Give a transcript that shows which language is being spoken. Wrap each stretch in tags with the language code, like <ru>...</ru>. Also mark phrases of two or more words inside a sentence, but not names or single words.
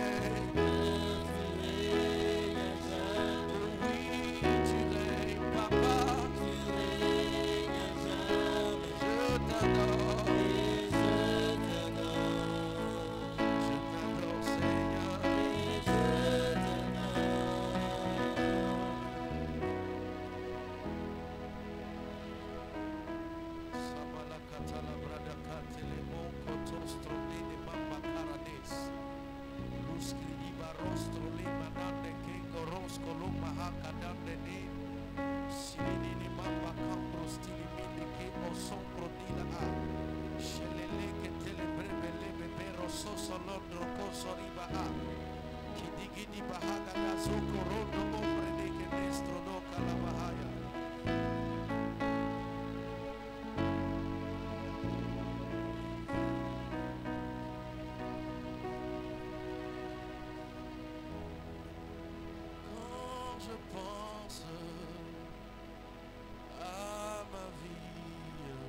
<fr>Oui, tu règnes, papa. Je t'adore. Je t'adore, Seigneur. Sabalakatala bradakatele monkotostronine mammakaranes. Luskri barostro limanande kengorosko lumahakadande ne. Silinini mammakambro stilimini ke osombro nila a. Sheleleke telebrebele bebero sosolondro kosoriba a. Kidigidi bahagada zokorondo ombrede nestro do kalabahaya. Quand je pense à ma vie,</fr>